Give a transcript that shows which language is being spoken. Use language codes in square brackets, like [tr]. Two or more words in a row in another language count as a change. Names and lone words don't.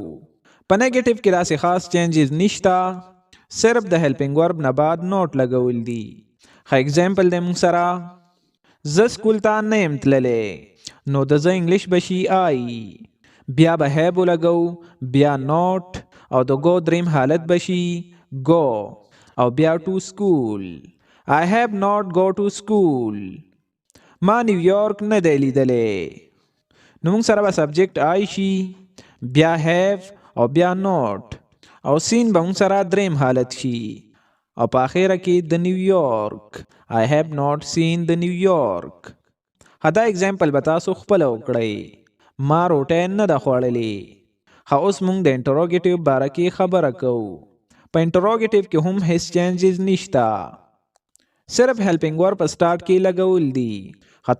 [ps] په نیگیټیو کې داسې خاص چینجز نشته صرف د [en] helping verb [ps] نه بعد نوٹ لګول دي. اگزامپل دی موږ سره زه سکول ته نه یم تللی نو د زه انګلیش به شي آی بیا به هیب ولګو بیا نوٹ او د گو دریم حالت به شي گو او بیا [en] to school. I have not go to school. [ps] ما نیویورک نه دی لیدلی نو موږ سره به [en] subject I [ps] شي بیا هیو او بیا نوٹ او سین به مونږ سره دریم حالت شي او په اخره کې د نیویارک [en] I have not seen the New York. [ps] دا اگزامپل به تاسو خپل وکړئ ما روټۍ نه ده خوړلې. اوس مونږ د انټروګیټیو باره کې خبره کوو. په انټروګیټیو کې هم هیڅ چینجز نشته، صرف [en] helping verb [ps] په سٹارټ کې لګول دي.